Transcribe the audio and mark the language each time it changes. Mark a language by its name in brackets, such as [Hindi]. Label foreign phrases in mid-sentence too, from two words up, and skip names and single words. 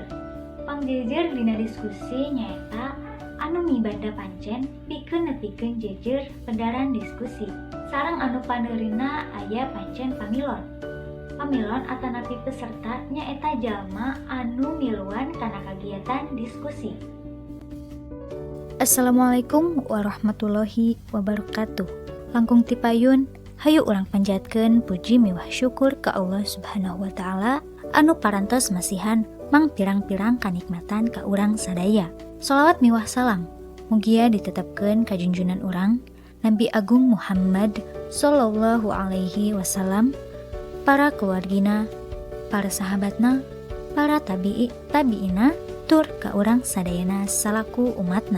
[Sundanese] Pangjejer dina diskusi nyaeta anu mibanda pancen pikeun nepikeun jejer pedaran diskusi. Sareng anu paneurina aya pancen pamilon. Pamilon atanapi peserta nyaeta jalma anu miluan kana kagiatan diskusi. [Arabic] السلام عليكم ورحمة الله وبركاته. [Sundanese] Langkung tipayun, hayu urang panjatkeun puji miwah syukur ka Allah [Arabic] سبحانه وتعالى [Sundanese] anu parantos masihan mang pirang-pirang kanikmatan ka urang sadaya. Shalawat miwah salam mugia ditetepkeun ka junjunan urang Nabi Agung Muhammad [Arabic] صلى الله عليه وسلم, [Sundanese] para keluargina, para sahabatna, para tabi'ina, tur ka urang sadayana salaku umatna.